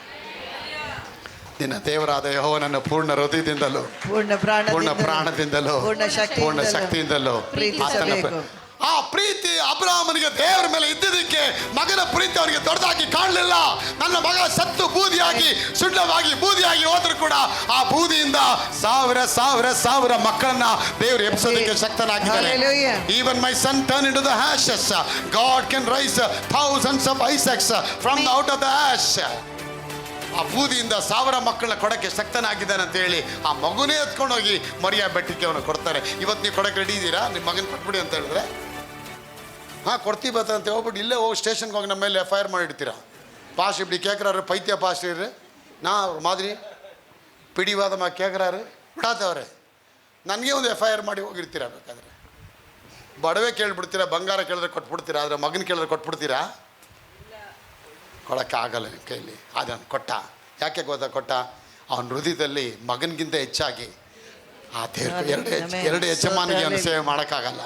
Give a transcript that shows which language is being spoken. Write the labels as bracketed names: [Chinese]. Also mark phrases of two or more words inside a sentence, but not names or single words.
[Kannada] ನಿನ್ನ ದೇವರಾದ ಯೆಹೋವನನ್ನು ಪೂರ್ಣ ಹೃದಯದಿಂದಲೂ ಪೂರ್ಣ ಪ್ರಾಣದಿಂದಲೂ ಪೂರ್ಣ ಶಕ್ತಿಯಿಂದಲೂ ಆ ಪ್ರೀತಿ ಅಬ್ರಹಾಮನಿಗೆ ದೇವರ ಮೇಲೆ ಇದ್ದಿದ್ದಕ್ಕೆ ಮಗನ ಪ್ರೀತಿ ಅವರಿಗೆ ದೊಡ್ಡದಾಗಿ ಕಾಣಲಿಲ್ಲ. ನನ್ನ ಮಗ ಸತ್ತು ಬೂದಿಯಾಗಿ ಸುಣ್ಣವಾಗಿ ಬೂದಿಯಾಗಿ ಹೋದ್ರು ಕೂಡ ಆ ಬೂದಿಯಿಂದ ಸಾವಿರ ಸಾವಿರ ಸಾವಿರ ಮಕ್ಕಳನ್ನ ದೇವರು ಎಬ್ಸೋದಕ್ಕೆ ಶಕ್ತನಾಗಿದ್ದಾನೆ. [English] Even my son turned into the ashes. God can raise thousands of Isaacs from out of the ash. [Kannada] ಆ ಬೂದಿಯಿಂದ ಸಾವಿರ ಮಕ್ಕಳನ್ನ ಕೊಡಕ್ಕೆ ಶಕ್ತನಾಗಿದ್ದಾನೆ ಅಂತ ಹೇಳಿ ಆ ಮಗುನೇ ಎತ್ಕೊಂಡೋಗಿ ಮರಿಯಾ ಬೆಟ್ಟಕ್ಕೆ ಅವನು ಕೊಡ್ತಾರೆ. ಇವತ್ತು ನೀವು ಕೊಡಕ್ಕೆ ರೆಡಿ ಇದ್ದೀರಾ? ನಿಮ್ಮ ಮಗನ ಕೊಟ್ಬಿಡಿ ಅಂತ ಹೇಳಿದ್ರೆ, ಹಾಂ ಕೊಡ್ತೀವಿ ಬತ್ತ ಅಂತ ಹೋಗ್ಬಿಟ್ಟು ಇಲ್ಲೇ ಹೋಗಿ ಸ್ಟೇಷನ್ಗೆ ಹೋಗಿ ನಮ್ಮ ಮೇಲೆ FIR ಮಾಡಿಡ್ತೀರಾ. [Tamil] ಪಾಸ್ இப்படி கேட்குறாரு, பைத்திய பாஸ் நான் ஒரு மாதிரி பிடிவாதமாக கேட்குறாரு, [Kannada] ಬಿಡಾತವ್ರೆ. ನನಗೆ ಒಂದು FIR ಮಾಡಿ ಹೋಗಿರ್ತೀರಾ. ಬೇಕಾದ್ರೆ ಬಡವೆ ಕೇಳಿಬಿಡ್ತೀರಾ, ಬಂಗಾರ ಕೇಳಿದ್ರೆ ಕೊಟ್ಬಿಡ್ತೀರಾ, ಆದರೆ ಮಗನ ಕೇಳಿದ್ರೆ ಕೊಟ್ಬಿಡ್ತೀರಾ? ಕೊಡೋಕ್ಕಾಗಲ್ಲ ನಿಮ್ಮ ಕೈಲಿ. ಅದನ್ನು ಕೊಟ್ಟ. ಯಾಕೆ ಗೊತ್ತಾ ಕೊಟ್ಟ? ಅವನ ಹೃದಯದಲ್ಲಿ ಮಗನಿಗಿಂತ ಹೆಚ್ಚಾಗಿ ಆ ದೇವ್ರ ಎರಡು ಯಜಮಾನಿಗೆ ಅವನು ಸೇವೆ ಮಾಡೋಕ್ಕಾಗಲ್ಲ.